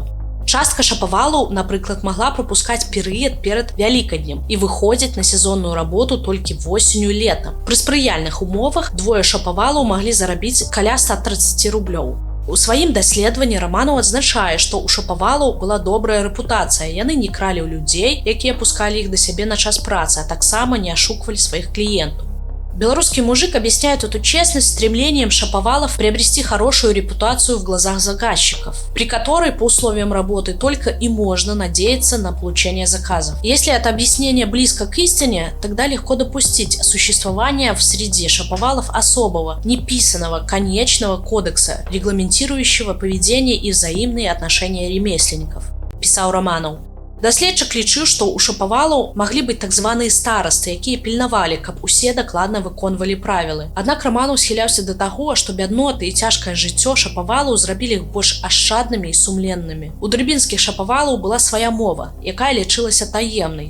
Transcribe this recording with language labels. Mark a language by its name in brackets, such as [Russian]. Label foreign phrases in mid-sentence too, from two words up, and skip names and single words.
[Belarusian] Частка шапавалаў, напрыклад, магла прапускаць перыяд перад Вялікаднем і выходзіць на сезонную работу толькі восенню-летам. Пры спрыяльных умовах двое шапавалаў маглі зарабіць каля 130 рублёў. У сваім даследаванні Раманаў адзначае, што ў шапавалаў была добрая рэпутацыя. Яны не кралі ў людзей, якія пускалі іх да сябе на час працы, а таксама не ашуквалі сваіх кліентаў. [Russian] Белорусский мужик объясняет эту честность стремлением шаповалов приобрести хорошую репутацию в глазах заказчиков, при которой по условиям работы только и можно надеяться на получение заказов. Если это объяснение близко к истине, тогда легко допустить существование в среде шаповалов особого, неписанного, конечного кодекса, регламентирующего поведение и взаимные отношения ремесленников, писал Романов. [Belarusian] Даследчык лічыў, што ў шапавалаў маглі быць так званыя старасты, якія пільнавалі, каб усе дакладна выконвалі правілы. Аднак Раманаў схіляўся да таго, што бядноты і цяжкае жыццё шапавалаў зрабілі іх больш ашчаднымі і сумленнымі. У дрыбінскіх шапавалаў была свая мова, якая лічылася таемнай.